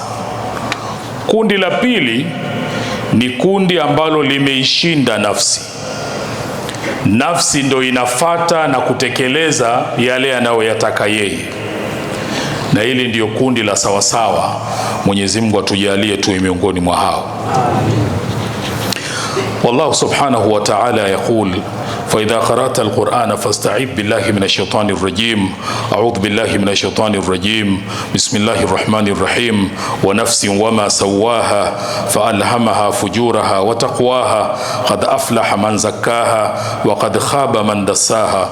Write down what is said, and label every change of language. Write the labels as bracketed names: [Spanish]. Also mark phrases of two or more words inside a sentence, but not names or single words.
[Swahili] Kundi la pili ni kundi ambalo limeishinda nafsi. Nafsi ndo inafata na kutekeleza yale anayoyataka yeye, na hili ndio kundi la sawasawa. Mwenyezi Mungu atujalie tuwe miongoni mwa hao. [Arabic] والله سبحانه وتعالى يقول فإذا قرأت القرآن فاستعذ بالله من الشيطان الرجيم. أعوذ بالله من الشيطان الرجيم. بسم الله الرحمن الرحيم. ونفس وما سواها فألهمها فجورها وتقواها قد أفلح من زكاها وقد خاب من دساها.